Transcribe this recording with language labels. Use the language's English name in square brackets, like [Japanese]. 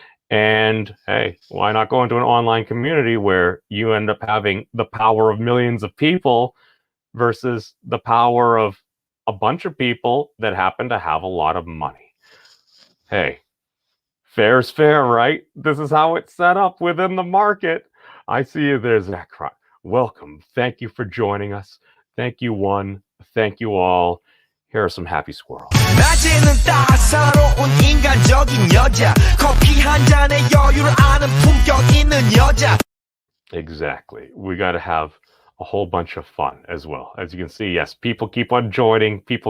[English] And hey, why not go into an online community where you end up having the power of millions of people versus the power of a bunch of people that happen to have a lot of money? Hey, fair's fair, right? This is how it's set up within the market. I see you there, Zach. Welcome. Thank you for joining us. Thank you, one. Thank you all. Here are some happy squirrels. [Korean] 낮에는 따사로운 인간적인 여자. 커피 한 잔에 여유를 아는 품격 있는 여자. [English] Exactly. We got to have a whole bunch of fun as well. As you can see, yes, people keep on joining.